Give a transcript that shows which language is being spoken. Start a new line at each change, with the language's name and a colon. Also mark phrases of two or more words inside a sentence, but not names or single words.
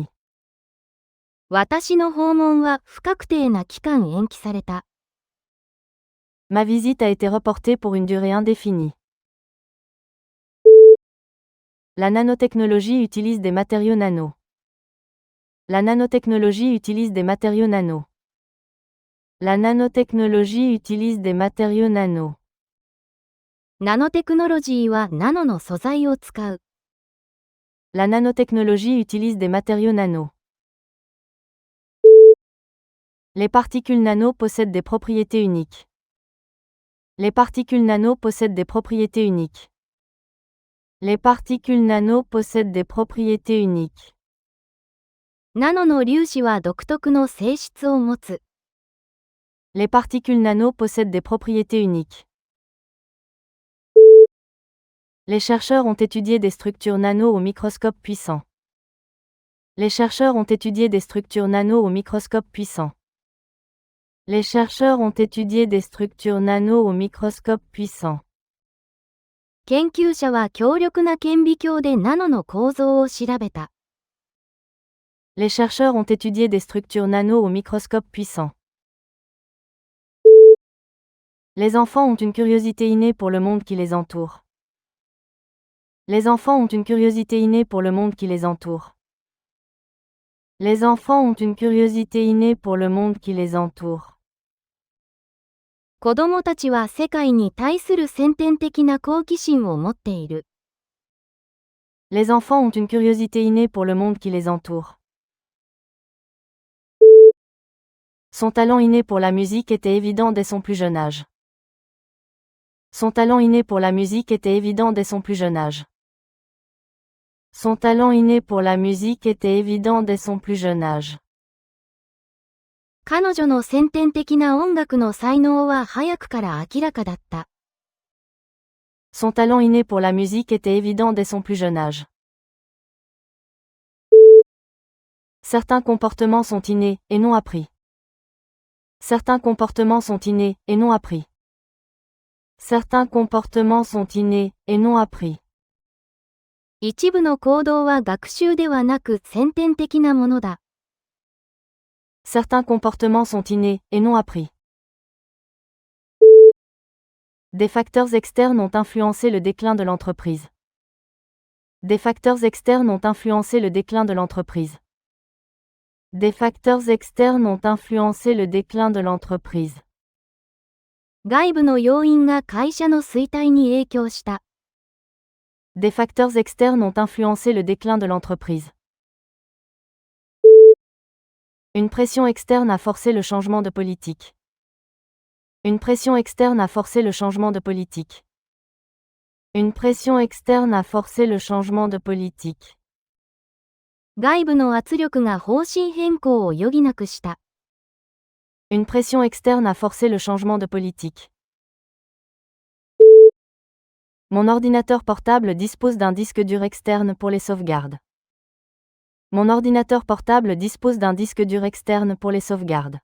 Japanese: 私の訪問は不確定な期間延期された。
French: Ma visite a été reportée pour une durée indéfinie. La nanotechnologie utilise des matériaux nano. La nanotechnologie utilise des matériaux nano. La nanotechnologie utilise des matériaux nano.
Japanese: ナノテクノロジーはナノの素材を使う。
French: La nanotechnologie utilise des matériaux nano. Les particules nano possèdent des propriétés uniques. Les particules nano possèdent des propriétés uniques. Les particules nano possèdent des propriétés uniques.
Japanese: ナノの粒子は独特の性質を持つ。
French: Les particules nano possèdent des propriétés uniques. Les chercheurs ont étudié des structures nano au microscope puissant. Les chercheurs ont étudié des structures nano au microscope puissant. Les chercheurs ont étudié des structures nano au microscope puissant.
Japanese: 研究者は強力な顕微鏡でナノの構造を調べた。
French: Les chercheurs ont étudié des structures nano au microscope puissant. Les enfants ont une curiosité innée pour le monde qui les entoure. Les enfants ont une curiosité innée pour le monde qui les entoure. Les enfants ont une curiosité innée pour le monde qui les entoure.
Japanese: 子供たちは世界に対する先天的な好奇心を持っている。
French: Les enfants ont une curiosité innée pour le monde qui les entoure. Son talent inné pour la musique était évident dès son plus jeune âge. Son talent inné pour la musique était évident dès son plus jeune âge. Son talent inné pour la musique était évident dès son plus jeune âge.
Japanese: 彼女の先天的な音楽の才能は早くから明らかだった。
French: Son talent inné pour la musique était évident dès son plus jeune âge. Certains comportements sont innés et non appris. Certains comportements sont innés et non appris. Certains comportements sont innés et non appris.
Japanese: 一部の行動は学習ではなく先天的なものだ。
French: Certains comportements sont innés et non appris. Des facteurs externes ont influencé le déclin de l'entreprise. Des facteurs externes ont influencé le déclin de l'entreprise. Des facteurs externes ont influencé le déclin de l'entreprise.
Japanese: 外部の要因が会社の衰退に影響した。
French: Des facteurs externes ont influencé le déclin de l'entreprise. Une pression externe a forcé le changement de politique. Une pression externe a forcé le changement de politique. Une pression externe a forcé le changement de politique.
Japanese: 外部の圧力が方針変更を余儀なくした。
French: Une pression externe a forcé le changement de politique. Mon ordinateur portable dispose d'un disque dur externe pour les sauvegardes. Mon ordinateur portable dispose d'un disque dur externe pour les sauvegardes.